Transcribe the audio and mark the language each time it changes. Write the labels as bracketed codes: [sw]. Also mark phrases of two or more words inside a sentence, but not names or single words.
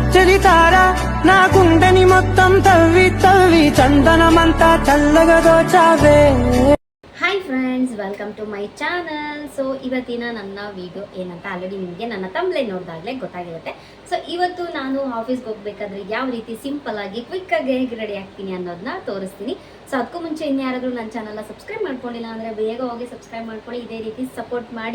[te] చలితారా నా గుండెని మొత్తం తవ్వి తవ్వి చందనమంతా చల్లగా దోచావే. [en] Hi friends, welcome to my channel. [kn] ಸೊ ಇವತ್ತಿನ ನನ್ನ ವಿಡಿಯೋ ಏನಂತ ಆಲ್ರೆಡಿ ನಿಮಗೆ ನನ್ನ ತಮ್ಲೇ ನೋಡಿದಾಗಲೇ ಗೊತ್ತಾಗಿರುತ್ತೆ. ಸೊ ಇವತ್ತು ನಾನು ಆಫೀಸ್ಗೆ ಹೋಗ್ಬೇಕಾದ್ರೆ ಯಾವ ರೀತಿ ಸಿಂಪಲ್ ಆಗಿ ಕ್ವಿಕ್ಕಾಗಿ ಹೇಗೆ ರೆಡಿ ಆಗ್ತೀನಿ ಅನ್ನೋದನ್ನ ತೋರಿಸ್ತೀನಿ. ಸೊ ಅದಕ್ಕೂ ಮುಂಚೆ ಇನ್ಯಾರಾದರೂ ನನ್ನ ಚಾನಲ್ನ ಸಬ್ಸ್ಕ್ರೈಬ್ ಮಾಡ್ಕೊಂಡಿಲ್ಲ ಅಂದರೆ ಬೇಗ ಹೋಗಿ ಸಬ್ಸ್ಕ್ರೈಬ್ ಮಾಡ್ಕೊಳ್ಳಿ, ಇದೇ ರೀತಿ ಸಪೋರ್ಟ್ ಮಾಡಿ.